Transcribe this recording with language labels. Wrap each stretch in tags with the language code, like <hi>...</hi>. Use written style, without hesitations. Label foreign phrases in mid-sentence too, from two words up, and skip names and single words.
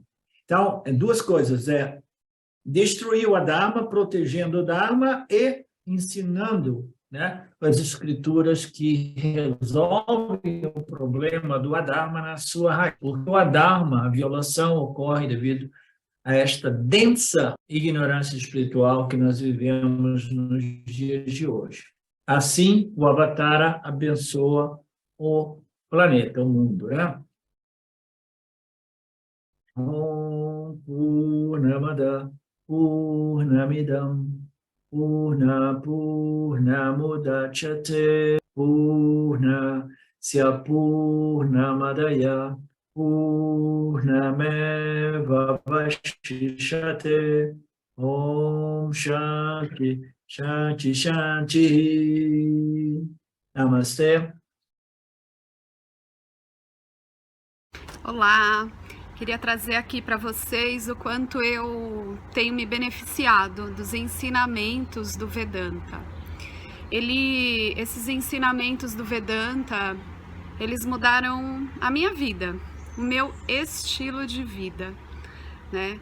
<pt>Então, é duas coisas, destruir o Adharma, protegendo o Dharma e ensinando, né, as escrituras que resolvem o problema do Adharma na sua raiz. Porque o Adharma, a violação, ocorre devido a esta densa ignorância espiritual que nós vivemos nos dias de hoje. Assim, o Avatara abençoa o planeta, o mundo, né?</pt> <sa>Om Purnamada Purnamidam Purnamudachyate Purnasya Purnamadaya Purnameva Vashishyate. Om Shanti Shanti Shanti.</sa> <pt>Namastê. Olá, queria trazer aqui para vocês o quanto eu tenho me beneficiado dos ensinamentos do Vedanta. Esses ensinamentos do Vedanta, eles mudaram a minha vida, o meu estilo de vida, né?</pt>